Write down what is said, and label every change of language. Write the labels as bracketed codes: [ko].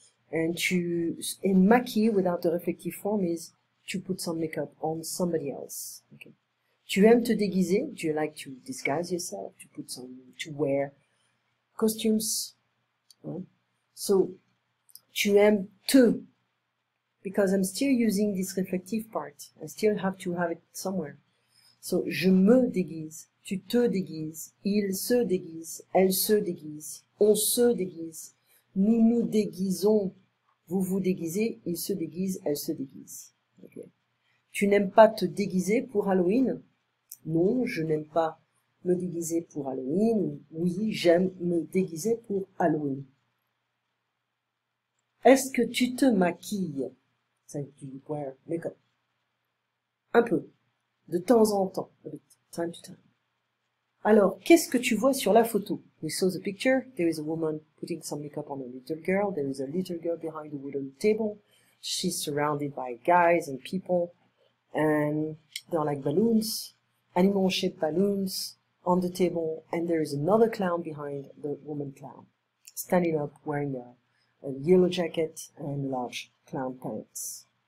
[en] And maquiller without the reflective form is to put some makeup on somebody else. Okay. [fr] Tu aimes te déguiser? [en] Do you like to disguise yourself? To wear costumes? So, [fr] tu aimes te, [en] because I'm still using this reflective part. I still have to have it somewhere. [fr] So, je me déguise, tu te déguises, il se déguise, elle se déguise, on se déguise, nous nous déguisons, vous vous déguisez, il se déguise, elle se déguise. Okay. Tu n'aimes pas te déguiser pour Halloween? Non, je n'aime pas me déguiser pour Halloween. Oui, j'aime me déguiser pour Halloween. Est-ce que tu te maquilles? [en] Ça, do you wear makeup? [fr] Un peu. De temps en temps. [en] A bit. Time to time. [fr] Alors, qu'est-ce que tu vois sur la photo? [en] We saw the picture. There is a woman putting some makeup on a little girl. There is a little girl behind the wooden table. She's surrounded by guys and people. And there are like balloons, animal-shaped balloons on the table. And there is another clown behind the woman clown, standing up wearing a yellow jacket and large clown pants.